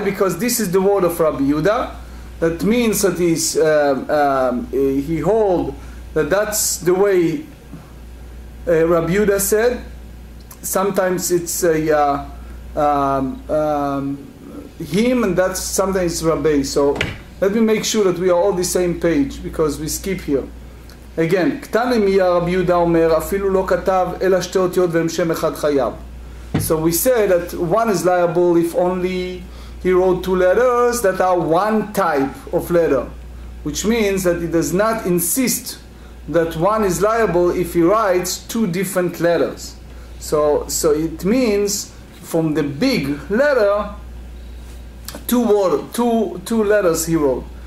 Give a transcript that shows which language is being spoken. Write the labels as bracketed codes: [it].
[en] Because this is the word of Rabbi Yehuda. That means that he hold that that's the way Rabbi Yehuda said. Sometimes it's him, and that's sometimes it's Rabbi. So let me make sure that we are all the same page, because we skip here. [he] Again, קטן מיה רבי יהודה אומר, אפילו לא כתב אלא שתי אותיות והם שם אחד חייב. [en] So we say that one is liable if only he wrote two letters that are one type of letter, which means that he does not insist that one is liable if he writes two different letters. So it means from the big letter, two letters he wrote.